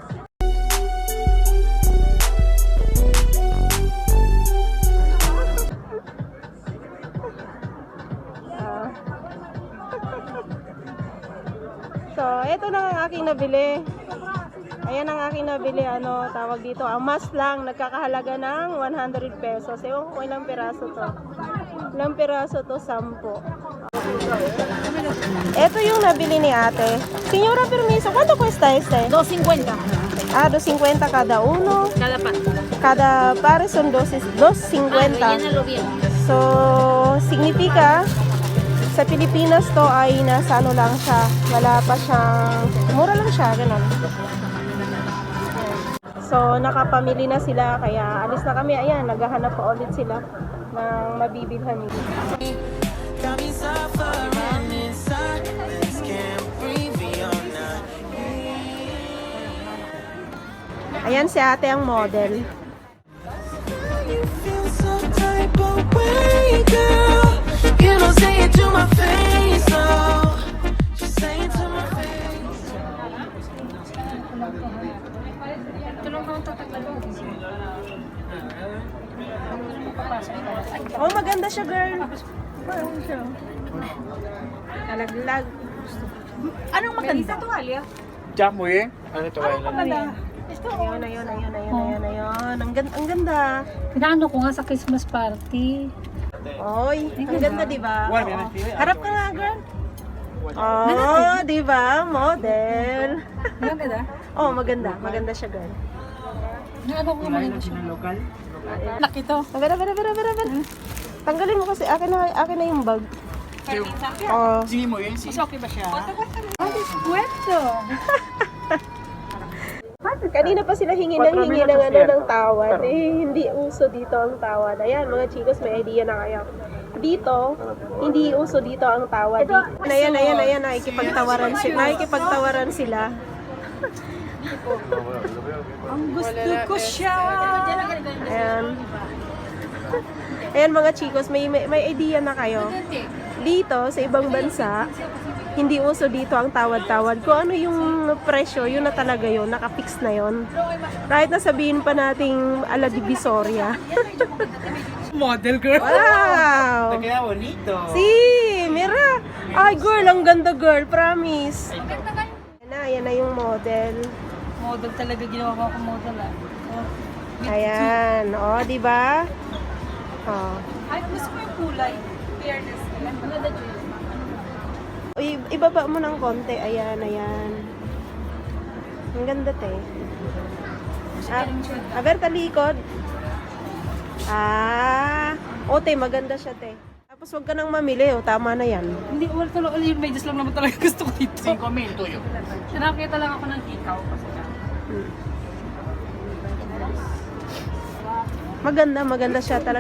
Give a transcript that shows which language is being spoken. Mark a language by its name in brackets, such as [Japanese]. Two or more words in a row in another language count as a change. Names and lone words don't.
[Filipino] So, ito na ang aking nabili. Ayan ang aking nabili, tawag dito. Ang mask lang, nagkakahalaga ng 100 pesos. Ewan ko ilang piraso to. Ilang piraso to? 10. Ito yung nabili ni ate. [Spanish] Señora Permiso, ¿cuánto cuesta este? 250. Ah, 250 cada uno. Cada pan. Cada par son 250. bien. So, significa, [Filipino] sa Pilipinas to ay nasa lang siya. Wala pa siyang, mura lang siya, ganun. So, nakapamili na sila, kaya alis na kami. Ayan, naghahanap pa ulit sila ng mabibilhan nila. [English] Got me suffering inside. This can't breathe beyond that. [Filipino] Ayan si ate ang model. [English] You feel some type of way, girl. You don't say it to my face, oh. Just say it to my face. [Filipino] Oh, maganda siya, girl. Kalaglag. Anong maganda? Tuwalya? [Spanish] Ya, muy bien. Ahora te voy a [Filipino] Maganda. Ayun. Ang ganda. Pinaano ko nga sa [English] Christmas party. [Filipino] Oy, ang ganda, di ba? Guarda, Oo. nagtira. Harap ka nga, girl. Oh, di ba? Model. Maganda? Oh, maganda. Maganda siya, girl. Ano ko maganda siya? local. Anak ito. Bara. Tanggalin mo kasi akin na yung bag. Oh. [Spanish] Sí, muy bien, sí. [Filipino] Mas okay ba siya? Kwento. Kanina pa sila hingi ng tawad. Hindi uso dito ang tawad. Ayan, mga chicos, may idea na kayo. Dito, hindi uso dito ang tawad. Ayan, nakikipagtawaran sila. Ang gusto ko siya. Ayan. Ayan mga chicos, may idea na kayo. Dito, sa ibang bansa, hindi uso dito ang tawad-tawad. Kung ano yung presyo, yun na talaga yun. Nakafix na yun. Kahit nasabihin pa nating ala Divisoria. [English] Model girl. [Filipino] Wow! [Spanish] Te queda bonito. Si, mira. [Filipino] Ay, girl, ang ganda, girl. Promise. Ayan na yung model. Model talaga ginawa ko akong model Ayan. O, di ba? O. Ay, gusto ko yung kulay. Fairness. Ibaba mo ng konti. Ayan. Ang ganda, [Spanish] te. A ver, [Filipino] talikod. Te, maganda siya, te. Tapos wag ka nang mamili, tama na yan. Hindi, wala talaga. Yung medyas lang naman talaga gusto ko dito. 5,000 tuyo. Nakakita lang ako ng hikaw kasi Maganda siya talaga.